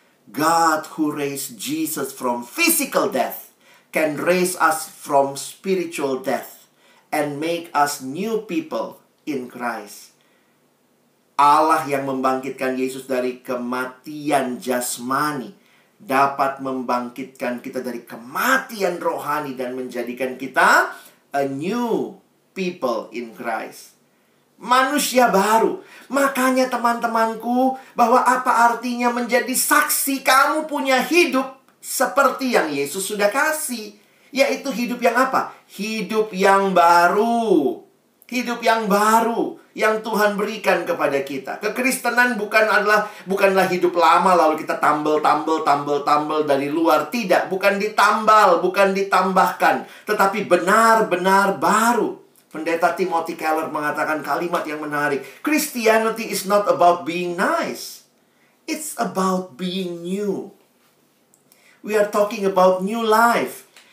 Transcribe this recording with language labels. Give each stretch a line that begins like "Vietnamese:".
English: God who raised Jesus from physical death can raise us from spiritual death and make us new people in Christ.
Indonesian: Allah yang membangkitkan Yesus dari kematian jasmani dapat membangkitkan kita dari kematian rohani dan menjadikan kita
English: a new people in Christ.
Indonesian: Manusia baru. Makanya teman-temanku, bahwa apa artinya menjadi saksi? Kamu punya hidup seperti yang Yesus sudah kasih. Yaitu hidup yang apa? Hidup yang baru. Hidup yang baru yang Tuhan berikan kepada kita. Kekristenan bukanlah hidup lama lalu kita tambal dari luar. Tidak, bukan ditambal, bukan ditambahkan, tetapi benar-benar baru. Pendeta Timothy Keller mengatakan kalimat yang menarik.
English: Christianity is not about being nice. It's about being new. We are talking about new life.